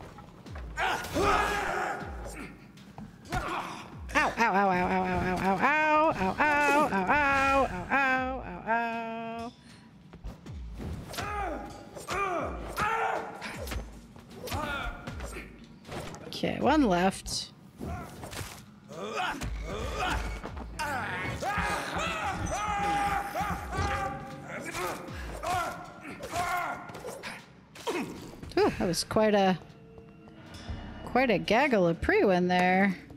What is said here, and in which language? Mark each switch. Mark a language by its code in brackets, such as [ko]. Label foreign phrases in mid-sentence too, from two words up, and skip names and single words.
[en] Ow, ow, ow, ow, ow, ow, ow, ow, ow, ow, ow, ow, ow, ow, ow, ow. Okay, one left. Ooh, that was quite a gaggle of Priwen there.